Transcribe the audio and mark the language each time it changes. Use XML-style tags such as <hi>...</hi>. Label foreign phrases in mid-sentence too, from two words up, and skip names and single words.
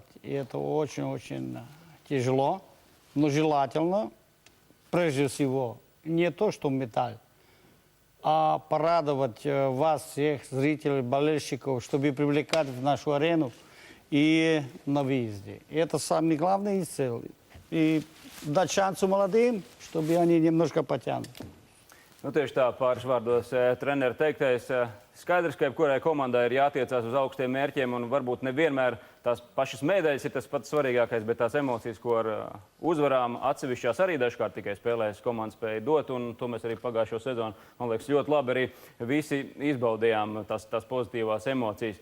<ru>И это очень-очень тяжело. Но желательно, прежде всего, не то, что металл, а порадовать вас, всех зрителей, болельщиков, чтобы привлекать в нашу арену и на выезде. И это самый главный цель. И дать шанс молодым, чтобы они немножко потянут.</ru> <lv>Tieši tā, pāris vārdos treneru teiktais. Skaidrs, ka jebkurai komandai ir jātiecās uz augstiem mērķiem, un varbūt nevienmēr tās pašas medaļas ir tas pats svarīgākais, bet tās emocijas, ko ar uzvarām atsevišķās arī dažkārt tikai spēlēs komanda spēja dot, un to mēs arī pagājušo sezonu, man liekas, ļoti labi arī visi izbaudījām tās pozitīvās emocijas.</lv>